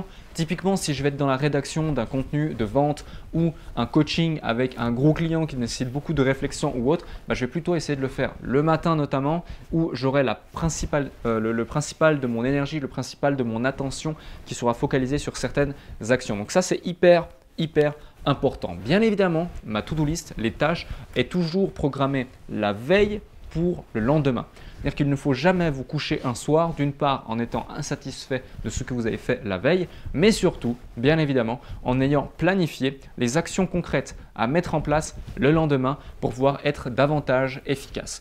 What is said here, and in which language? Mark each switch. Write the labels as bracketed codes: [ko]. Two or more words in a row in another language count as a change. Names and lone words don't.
[fr] Typiquement, si je vais être dans la rédaction d'un contenu de vente ou un coaching avec un gros client qui nécessite beaucoup de réflexion ou autre, je vais plutôt essayer de le faire le matin notamment où j'aurai le principal de mon énergie, le principal de mon attention qui sera focalisé sur certaines actions. Donc ça, c'est hyper important. Bien évidemment, ma [en] to-do list, [fr] les tâches, est toujours programmée la veille pour le lendemain. C'est-à-dire qu'il ne faut jamais vous coucher un soir, d'une part en étant insatisfait de ce que vous avez fait la veille, mais surtout, bien évidemment, en ayant planifié les actions concrètes à mettre en place le lendemain pour pouvoir être davantage efficace.